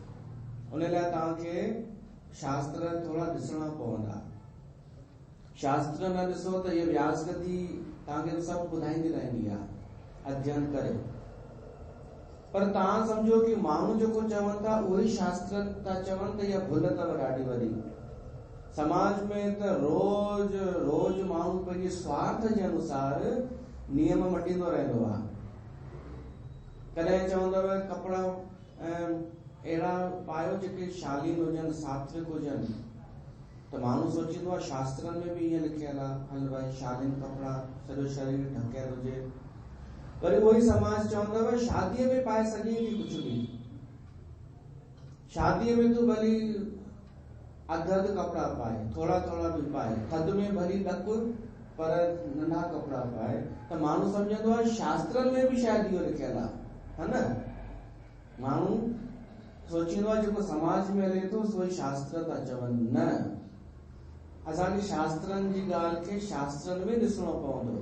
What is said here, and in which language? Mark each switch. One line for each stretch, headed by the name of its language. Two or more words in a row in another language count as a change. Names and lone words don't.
Sindhi: उन लाइ तव्हांखे शास्त्र थोड़ा ॾिसणा पवंदा। शास्त्र न ॾिसो त इहा व्यासगति तव्हांखे सभु ॿुधाईंदी रहंदी आहे अध्ययन करे, पर तव्हां सम्झो कि माण्हू जेको चवनि था उहे ई शास्त्र था चवनि त इहा भुल अथव ॾाढी वॾी। समाज में त रोज रोज माण्हू पंहिंजे स्वार्थ जे अनुसार नियम मटींदो रहंदो आहे। कॾहिं चवंदव कपिड़ा अहिड़ा पायो जेके शालीन हुजनि, सात्विक हुजनि, त माण्हू सोचींदो आहे शास्त्रनि में बि ईअं लिखियल आहे, हल भाई शालीन कपिड़ा, सॼो शरीर ढकियल हुजे। वरी उहो ई समाज चवंदव शादीअ में पाए सघे थी कुझु बि, शादीअ में तूं भली अधु कपिड़ा पाए, थोड़ा थोड़ा भी पाए, थधि में भली ॾक पर नंढा कपिड़ा पाए, त माण्हू सम्झंदो आहे शास्त्रनि में बि शायदि इहो लिखियल आहे, है न। माण्हू सोचींदो आहे जेको समाज में हले थो सो ई शास्त्र था चवनि। न, असांखे शास्त्रनि जी ॻाल्हि खे शास्त्रनि में ॾिसणो पवंदो।